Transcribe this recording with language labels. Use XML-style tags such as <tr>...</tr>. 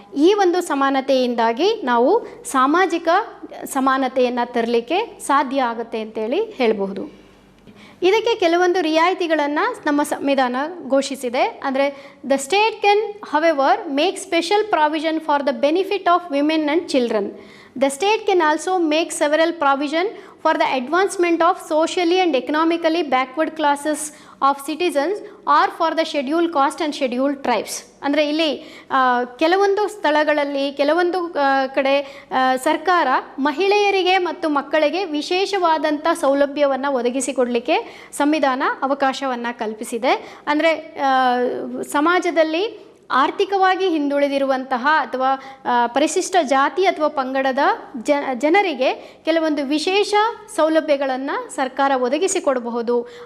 <kn>ಈ ಒಂದು ಸಮಾನತೆಯಿಂದಾಗಿ ನಾವು ಸಾಮಾಜಿಕ ಸಮಾನತೆಯನ್ನು ತರಲಿಕ್ಕೆ ಸಾಧ್ಯ ಆಗುತ್ತೆ ಅಂತೇಳಿ ಹೇಳಬಹುದು. ಇದಕ್ಕೆ ಕೆಲವೊಂದು ರಿಯಾಯಿತಿಗಳನ್ನು ನಮ್ಮ ಸಂವಿಧಾನ ಘೋಷಿಸಿದೆ.</kn> <en>ಅಂದರೆ the state can however make special provision for the benefit of women and children. The state can also make several provision for the advancement of socially and economically backward classes of citizens or for the scheduled caste and scheduled tribes.</en> <kn>ಅಂದರೆ ಇಲ್ಲಿ ಕೆಲವೊಂದು ಸ್ಥಳಗಳಲ್ಲಿ ಕೆಲವೊಂದು ಕಡೆ ಸರ್ಕಾರ ಮಹಿಳೆಯರಿಗೆ ಮತ್ತು ಮಕ್ಕಳಿಗೆ ವಿಶೇಷವಾದಂಥ ಸೌಲಭ್ಯವನ್ನು ಒದಗಿಸಿಕೊಡಲಿಕ್ಕೆ ಸಂವಿಧಾನ ಅವಕಾಶವನ್ನು ಕಲ್ಪಿಸಿದೆ. ಅಂದರೆ ಸಮಾಜದಲ್ಲಿ ಆರ್ಥಿಕವಾಗಿ ಹಿಂದುಳಿದಿರುವಂತಹ ಅಥವಾ ಪರಿಶಿಷ್ಟ ಜಾತಿ ಅಥವಾ ಪಂಗಡದ ಜನರಿಗೆ ಕೆಲವೊಂದು ವಿಶೇಷ ಸೌಲಭ್ಯಗಳನ್ನು ಸರ್ಕಾರ ಒದಗಿಸಿಕೊಡಬಹುದು.</kn>